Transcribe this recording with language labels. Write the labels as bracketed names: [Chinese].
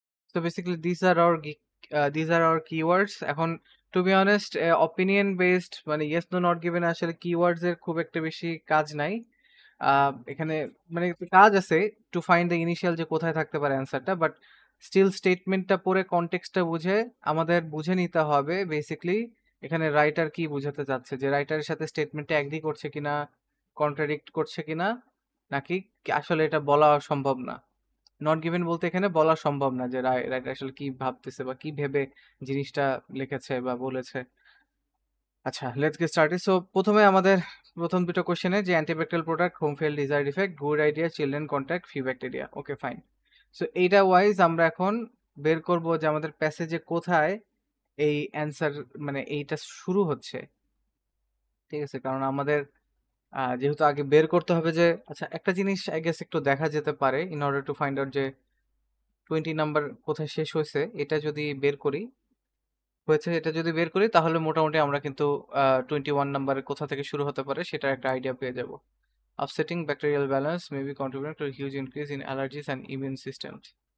[English] So basically these are our keywords. এখন to be honest, opinion based মানে yes no not given আসলে keywords [Bangla] এর খুব একটা বেশি কাজ নাই। এখানে মানে একটু কাজ আছে টু ফাইন্ড দ্য ইনিশিয়াল যে কোথায় থাকতে পারে অ্যান্সারটা, বাট স্টিল স্টেটমেন্টটা পড়ে কনটেক্সটটা বুঝে আমাদের বুঝে নিতে হবে বেসিকলি এখানে রাইটার কি বুঝাতে চাচ্ছে, যে রাইটারের সাথে স্টেটমেন্টটা এগ্রি করছে কিনা, কন্ট্রাডিক্ট করছে কিনা, নাকি আসলে এটা বলা সম্ভব না। নট গিভেন বলতে এখানে বলা সম্ভব না যে রাইটার আসলে কি ভাবতেছে বা কি ভেবে জিনিসটা লিখেছে বা বলেছে। আচ্ছা, লেটস গেট স্টার্টেড। সো প্রথমে আমাদের প্রথম দুটো কোশ্চেনে যে antibacterial product, home fail, desired effect, good idea, children contact, few bacteria, okay fine. So এইটা ওয়াইজ আমরা এখন বের করব যে আমাদের প্যাসেজে কোথায় এই অ্যান্সার মানে এইটা শুরু হচ্ছে, ঠিক আছে, কারণ আমাদের যেহেতু আগে বের করতে হবে যে আচ্ছা একটা জিনিস আই গেস একটু দেখা যেতে পারে in order to find out যে 20 নাম্বার কোথায় শেষ হয়েছে, এটা যদি বের করি এটা যদি বের করি তাহলে মোটামুটি আমরা কিন্তু 21 নাম্বারের কোথা থেকে শুরু হতে পারে সেটার একটা আইডিয়া পেয়ে যাব। [English] Upsetting bacterial balance may be contributing to a huge increase in allergies and immune systems.